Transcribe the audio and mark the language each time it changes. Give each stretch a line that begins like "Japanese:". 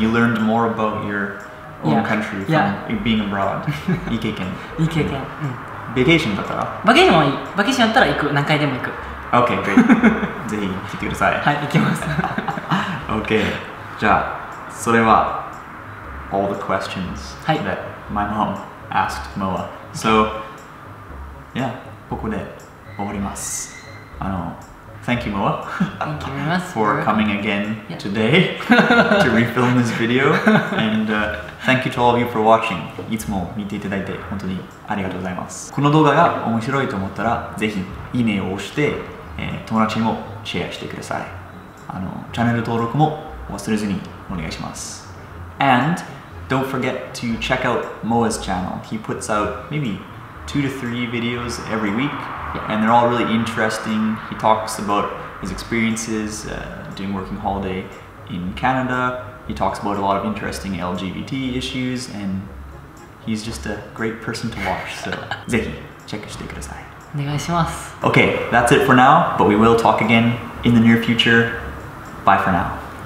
English: You learned more about your own country from being abroad.
Japanese: いい経験。いい経験。バケーションだったら？バケーションはいい。バケーションやったら行く。何回でも行く。
English: Okay, great.
Japanese: ぜひ来てください。はい、行きます。
English: Okay.
Japanese: じゃあ、それは
English: all the questions that my mom asked Moa. So, yeah,
Japanese: ここで終わります。
English: Thank you, Moa, Thank you very much for coming again today to refilm this video. And thank you to all of you for watching.
Japanese: いつも見ていただいて本当にありがとうございます。この動画が面白いと思ったら、ぜひいいねを押して、友達にもシェアしてください。チャンネル登録も忘れずにお願いします。
English: And don't forget to check out Moa's channel. He puts out maybe 2 to 3 videos every week. And they're all really interesting. He talks about his experiences doing working holiday in Canada. He talks about a lot of interesting LGBT issues, and he's just a great person to watch.
Japanese: So, ぜひチェックしてください。お願いします。
English: Okay, that's it for now, but we will talk again in the near future. Bye for now.